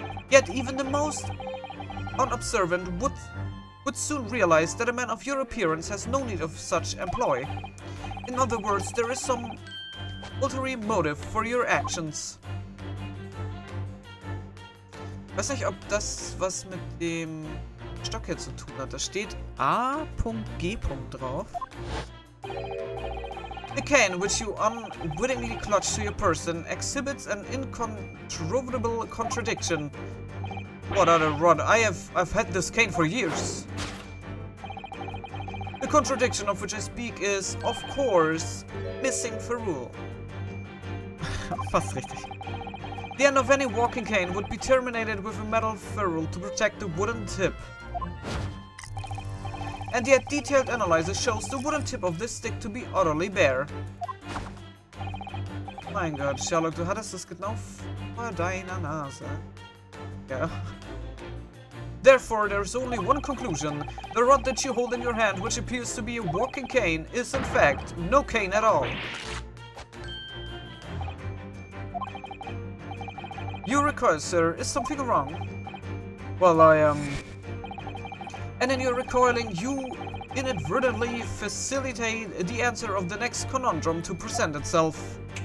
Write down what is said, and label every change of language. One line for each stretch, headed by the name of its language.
English: Yet even the most unobservant would soon realize that a man of your appearance has no need of such employ. In other words, there is some ulterior motive for your actions.
German: Ich weiß nicht, ob das was mit dem Stock hier zu tun hat. Da steht A.G. drauf.
English: The cane which you unwittingly clutch to your person exhibits an incontrovertible contradiction. What other rod? I've had this cane for years. The contradiction of which I speak is, of course, missing ferrule.
German: Fast richtig.
English: The end of any walking cane would be terminated with a metal ferrule to protect the wooden tip. And yet detailed analysis shows the wooden tip of this stick to be utterly bare.
German: Mein Gott, Sherlock, du hattest es genau vor deiner Nase.
English: Yeah. Therefore, there is only one conclusion. The rod that you hold in your hand, which appears to be a walking cane, is in fact no cane at all. You recoil, sir. Is something wrong? Well, And in your recoiling, you inadvertently facilitate the answer of the next conundrum to present itself.